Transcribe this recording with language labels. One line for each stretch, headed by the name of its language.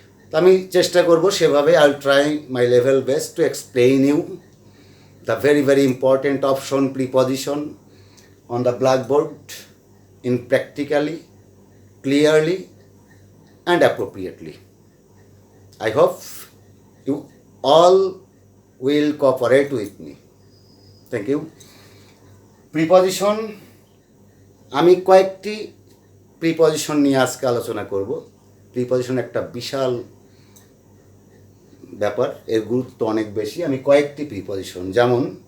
Bangla: তো আমি চেষ্টা করব সেভাবে,
English: I will try my level best to explain you the very very important option preposition on the blackboard in practically, clearly and appropriately. I hope you all will cooperate with me. Thank you.
Bangla: Preposition, আমি কয়েকটি preposition নিয়ে আজকে আলোচনা করব। Preposition একটা বিশাল ব্যাপার, এর গুরুত্ব অনেক বেশি। আমি কয়েকটি প্রিপজিশন, যেমন